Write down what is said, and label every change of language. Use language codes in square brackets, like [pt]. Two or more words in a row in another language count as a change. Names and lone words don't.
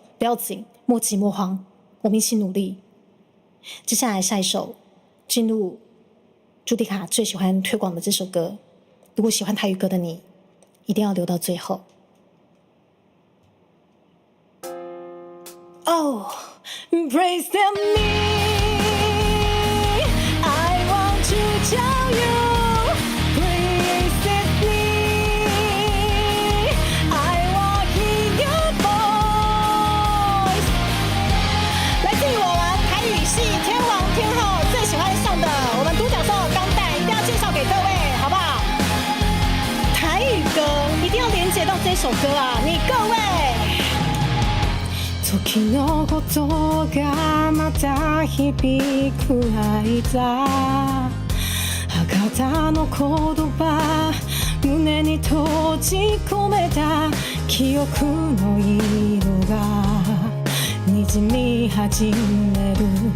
[zh] 不要紧，莫急莫慌，我们一起努力。接下来下一首，进入朱迪卡最喜欢推广的这首歌。如果喜欢台语歌的你，一定要留到最后。 [en] Oh, embrace me. I want to tell you, embrace me. I want to hear your voice. [zh] 来自于我们台语系天王天后最喜欢上的我们独角兽钢弹，一定要介绍给各位，好不好？台语歌一定要连接到这首歌啊！你各位。 [ja] 時のことがまた響く間博多の言葉胸に閉じ込めた記憶の色がにじみ始める